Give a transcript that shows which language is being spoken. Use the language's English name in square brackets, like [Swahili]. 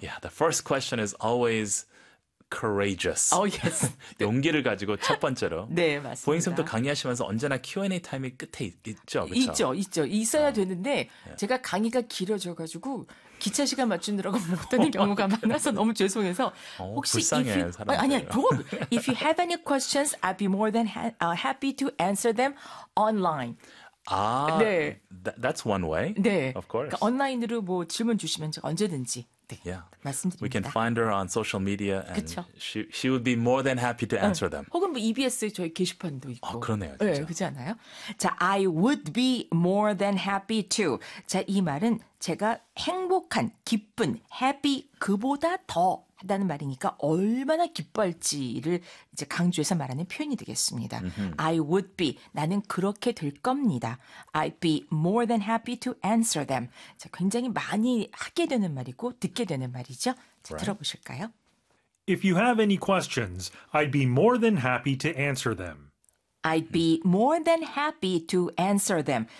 [English] Yeah, the first question is always courageous. Oh yes. [Korean] 용기를 가지고 첫 번째로. 네, 맞습니다. 보잉 쌤도 강의하시면서 언제나 Q&A 타임이 끝에 있죠, 그렇죠? 있죠, 있죠. 있어야 되는데 yeah. 제가 강의가 길어져가지고 기차 시간 맞추느라고 못 듣는 경우가 많아서 너무 죄송해서 혹시 불쌍해, [English] if you, [Korean] 아니야, 그거, [English] if you have any questions, I'd be more than happy to answer them online. [Korean] 아, 네. [English] That's one way. [Korean] 네, [English] of course. [Korean] 그러니까 온라인으로 뭐 질문 주시면 제가 언제든지. 네, [English] yeah. [Korean] 말씀드립니다. [English] We can find her on social media and [Korean] 그쵸? [English] she would be more than happy to answer [Korean] 응. [English] them. [Korean] 혹은 뭐 EBS 저희 게시판도 있고. 아, 그러네요. 진짜. 네, 그렇지 않아요? 자, [English] I would be more than happy to. [Korean] 자, 이 말은 제가 행복한, 기쁜, happy 그보다 더 한다는 말이니까 얼마나 기뻐할지를 이제 강조해서 말하는 표현이 되겠습니다. Mm-hmm. [English] I would be, [Korean] 나는 그렇게 될 겁니다. [English] I'd be more than happy to answer them. [Korean] 자, 굉장히 많이 하게 되는 말이고 듣게 되는 말이죠. 자, [English] right. [Korean] 들어보실까요? [English] If you have any questions, I'd be more than happy to answer them. I'd be more than happy to answer them.